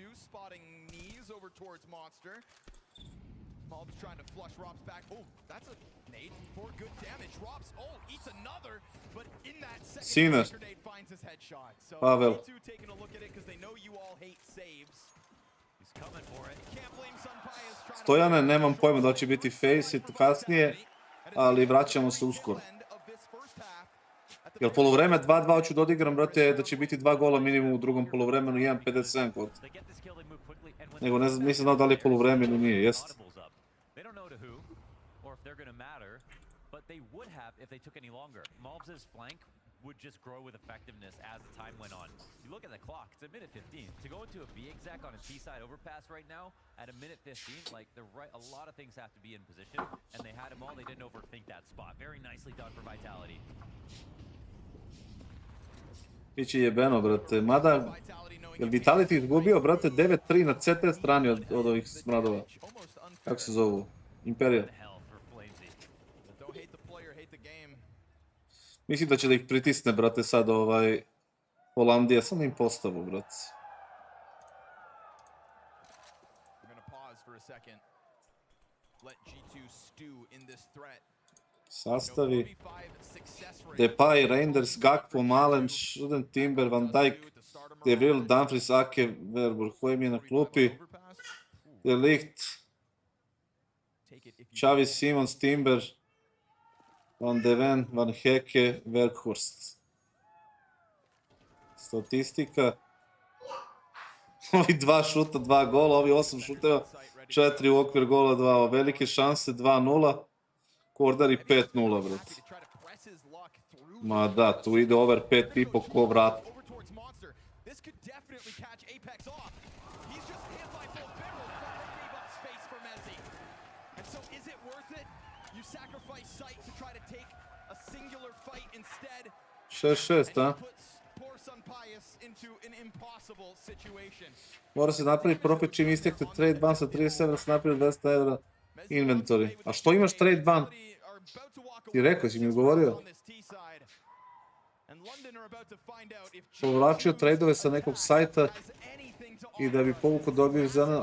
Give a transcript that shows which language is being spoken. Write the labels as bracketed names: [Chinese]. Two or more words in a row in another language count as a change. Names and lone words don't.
[English] Spotting knees over towards Monster. Malbs trying to flush Robs back. Oh, that's a nade for good damage. Robs, eats another, but in that second grenade finds his headshot. So G2 taking a look at it because they know you all hate saves. He's coming for it. Can't blame Sun Pius trying to... [Serbian] Stojane, nemam pojma da će biti face kasnije, ali vraćamo se uskoro. Jer polovreme 2-2 hoću da odigram, brate, da će biti 2 gola minimum u drugom polovremenu, 1.57 kod. Nego ne znam, nisam znao da li je polovreme ili nije, jest. [English] Would just grow with effectiveness as the time went on. You look at the clock, it's a minute 15. To go into a B exec on a T-side overpass right now, at a minute 15, like, a lot of things have to be in position, and they had them all, they didn't overthink that spot. Very nicely done for Vitality. [Serbian] Biće jebeno, brate. Mada, je li Vitality izgubio, brate, 9-3 na CT strani od ovih smradova? Kako se zovu? Imperija. Mislim da će da ih pritisne, brate, sad Holandija. Sam im postavu, brate. Sastavi. Depay, Reinders, Gakpo, Malen, Schuden, Timber, Van Dijk, De Vril, Dumfries, Ake, Verburg, koji mi je na klupi. De Ligt, Xavi, Simons, Timber, Van de Ven, Van Heke, Werkhorst. Statistika. Ovi 2 šuta, 2 gola, ovi 8 šuteva, 4 u okvir gola, 2 velike šanse, 2-0. Kordari 5-0, brate. Ma da, tu ide over 5,5 ko vrat. [English] this could definitely catch Apex off. He's just hit by full barrel, but they gave up space for Mezzi. And so is it worth it? You sacrifice sight to try to take a singular fight instead. [Serbian] 6-6, a? [English] Poor Sunpius into an impossible situation. [Serbian] Mora se napraviti profit čim istekne [English] trade ban [Serbian] sa 37 da se napravi 200 evra inventory. A što imaš [English] trade ban? [Serbian] Ti rekao, si mi odgovorio? Povlačio tradeove sa nekog sajta i da bi povukao dobio za...